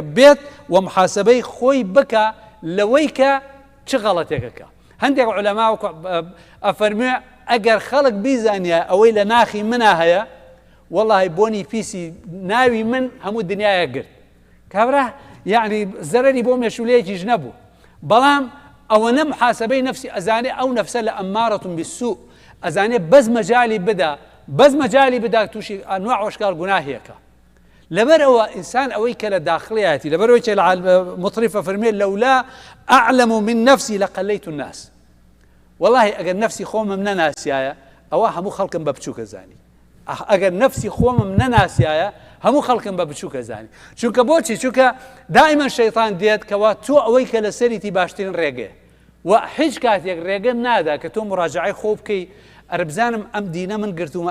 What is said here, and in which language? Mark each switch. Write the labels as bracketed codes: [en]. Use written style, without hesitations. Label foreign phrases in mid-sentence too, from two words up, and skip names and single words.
[ckb] بێت و محاسبەی خۆی بکە لەوەی کە چ غەڵەتێکەکە هەندێک عولەما ئەفەرمێ ئەگەر خەڵک بیزانیە ئەوەی لە ناخی منە هەیە والله بۆنی پیسی ناوی من هەموو دنیایە گرت کابرا يعني زەرەری بۆ مێشولەیەکیش نەبوو بەڵام ئەوە نە محاسبەی نەفسی ئەزانێ ئەو نەفسە لە [ar] ئەمارەتون بالسوء [ckb] ئەزانێ بەس مەجالی بدا تووشی ئەنواع وەشکال گوناهیەکە لەبەر ئەوە ئینسان ئەوەی کە لە داخڵیەتی لەبەر ئەوەی کە مطرفە فەرمێ [ar] لەولا ئەعلم من نفسي لقليت الناس [ckb] والله ئەگەر نفسی خۆمم نەناسیایە ئەوە هەموو خەڵکم بە بچووکە زانی ئەگەر نفسی خۆمم نەناسیایە هەموو خەڵکم بە بچووکە زانی چونکە بۆچی چونکە دائما شەیطان دێت کەوا تۆ ئەوەی کە لە سەریتی باشترین ڕێگەیە و هیچ کاتێک ڕێگەم نادا کە تۆ مراجعەی خۆ بکەی ئەربزانم ئەم دینە من گرتومە